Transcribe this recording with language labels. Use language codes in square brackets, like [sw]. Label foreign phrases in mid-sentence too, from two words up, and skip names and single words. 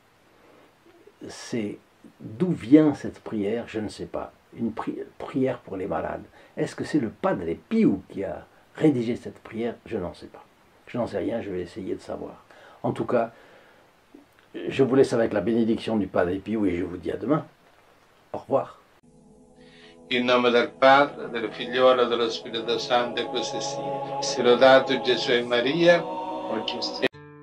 [fr] C'est d'où vient cette prière, je ne sais pas. Une prière pour les malades. Est-ce que c'est le Padre Pio qui a rédigé cette prière? Je n'en sais pas. Je n'en sais rien, je vais essayer de savoir. En tout cas, je vous laisse avec la bénédiction du Padre Pio et je vous dis à demain. Au revoir. [it] In nome del Padre, del Figliolo e dello Spirito Santo, e così sia. Sia lodato Gesù e Maria.